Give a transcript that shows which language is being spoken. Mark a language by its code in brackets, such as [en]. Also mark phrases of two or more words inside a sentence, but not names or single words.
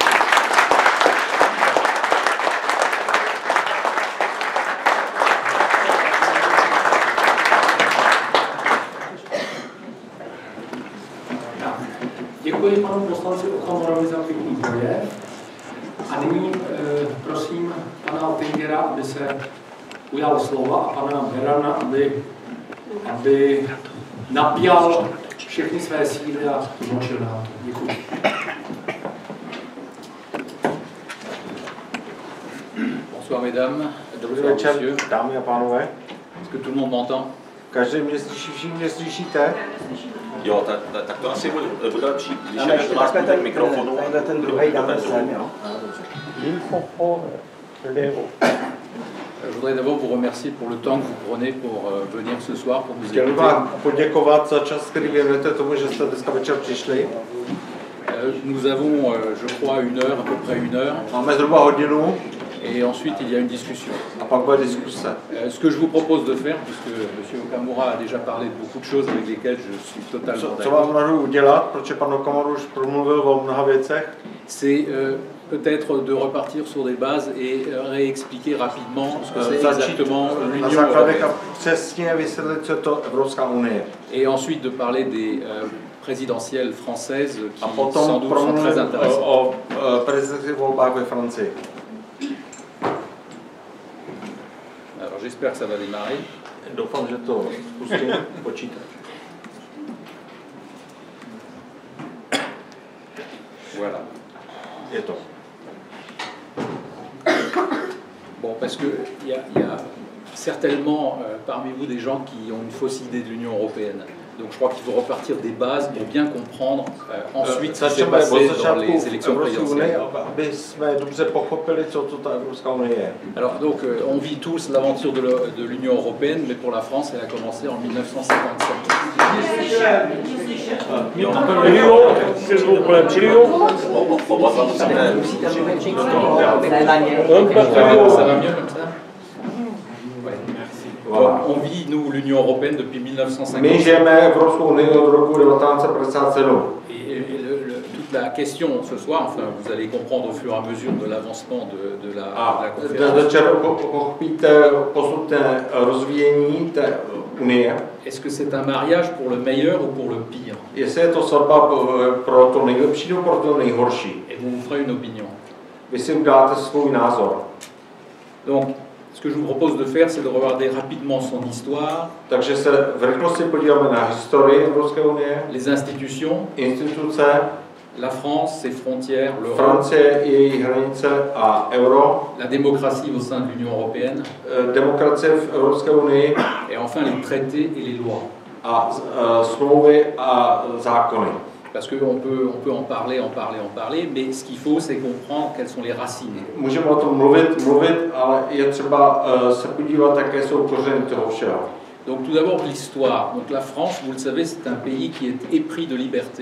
[cs] Děkuji panu poslanci Okamorovi za pěkný projev. A nyní prosím pana Oettingera, aby se ujal slova, a pana Berana, aby napjal všechny své síly a tlumočil nám to. Děkuji. [fr] Bonsoir mesdames, [cs] Dobrý večer, dámy a pánové. [fr] Est-ce que tout le monde m'entend? [cs] Každý mě slyší, všichni mě slyšíte? Jo, tak to asi bude lepší, když je to vás k mikrofonu. Ten druhý dáme sem, jo. [fr] Je voudrais d'abord vous remercier pour le temps que vous prenez pour venir ce soir pour nous [cs] Chtěl bych [fr] écouter. [cs] vám poděkovat za čas, který věnujete tomu, že jste dneska večer přišli. [fr] Nous avons, je crois, une heure, à peu près une heure. [cs] Máme zhruba hodinu [fr] Et ensuite, il y a une discussion. [cs] a pak bude diskuse. [fr] Ce que je vous propose de faire, puisque M. Okamura a déjà parlé de beaucoup de choses avec lesquelles je suis totalement [cs] Co vám [fr] d'accord, [cs] navrhuji udělat, protože pan Okamura už promluvil o mnoha věcech, [fr] c'est peut-être de repartir sur des bases et réexpliquer rapidement ce que c'est [cs] začít [fr] exactement [cs] na [fr] l'Union [cs] základech a [fr] européenne. [cs] přesně vysvětlit, co je to Evropská unie. [fr] Et ensuite de parler des présidentielles françaises [cs] A [fr] qui [cs] potom [fr] sans doute sont très [cs] promluvím [fr] intéressantes. [cs] o prezidentských volbách ve Francii. [fr] Alors j'espère que ça va démarrer. [cs] Doufám, že to spustím počítač. [fr] Voilà. [cs] Je to. [fr] Bon, parce qu'il y a certainement parmi vous des gens qui ont une fausse idée de l'Union européenne. Donc je crois qu'il faut repartir des bases pour bien comprendre ensuite ce qui s'est passé dans les élections présidentielles. [cs] Aby jsme dobře pochopili, co to ta Evropská unie je. [fr] Alors donc on vit tous l'aventure de l'Union européenne, mais pour la France, elle a commencé en 1957. Ça va mieux comme ça? On vit, nous, l'Union européenne depuis 1957. [cs] My žijeme Evropskou unii od roku 1957. [fr] Et toute la question ce soir, enfin, vous allez comprendre au fur et à mesure de l'avancement de la conférence. [cs] Večer pochopíte posud rozvíjení té unie. [fr] Est-ce que c'est un mariage pour le meilleur ou pour le pire? [cs] Jestli je to svatba pro to nejlepší nebo pro to nejhorší. [fr] Et vous ferez une opinion. [cs] Vy si uděláte svůj názor. [fr] Donc, ce que je vous propose de faire, c'est de regarder rapidement son histoire, [cs] Takže se v rychlosti podíváme na historii Evropské unie, [fr] les institutions, [cs] instituce, [fr] la France, ses frontières, l'Europe, [cs] Francie, její hranice a euro, [fr] la démocratie au sein de l'Union européenne, [cs] demokracie v Evropské unii [fr] et enfin les traités et les lois. [cs] a smlouvy a zákony. [fr] Parce qu'on peut en parler, mais ce qu'il faut, c'est comprendre quelles sont les racines. [cs] Můžeme o tom mluvit, ale je třeba se podívat, jaké jsou kořeny toho všeho. [fr] Donc tout d'abord l'histoire. Donc la France, vous le savez, c'est un pays qui est épris de liberté.